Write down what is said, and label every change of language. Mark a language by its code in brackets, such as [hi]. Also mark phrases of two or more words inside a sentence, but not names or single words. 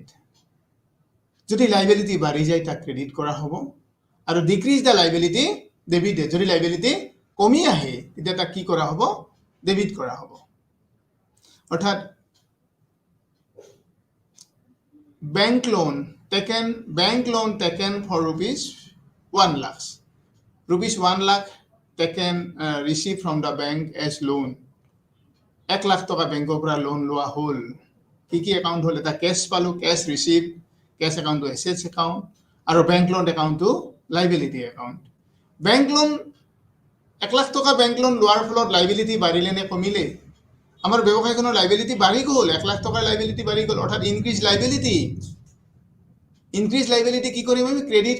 [as] যদি লাইবিলিটি বাঢ়ি যায় তাক ক্ৰেডিট কৰা হ'ব, আৰু [en] decrease the liability debited. [as] যদি লাইবিলিটি কমি আহে তেতিয়া তাক কি কৰা হ'ব? ডেবিট কৰা হ'ব। অৰ্থাৎ [en] bank loan taken for rupees 1 lakh. Rupees 1 lakh taken received from the bank as loan. [as] 1 লাখ টকা বেংকৰ পৰা লোন লোৱা হ'ল। কি কি একাউণ্ট হ'ল? এটা কেছ পালোঁ, [en] cash receive, cash account assets account, [as] আৰু [en] bank loan account liability account. bank loan [as] 1 লাখ টকা [en] bank loan [as] লোৱাৰ ফলত লাইবিলিটি বাঢ়িলে নে কমিলে আমাৰ ব্যৱসায়খনৰ লাইবিলিটি বাঢ়ি গ'ল 1 লাখ টকাৰ লাইবিলিটি বাঢ়ি গ'ল অৰ্থাৎ [en] increase liability [as] কি কৰিম আমি ক্ৰেডিট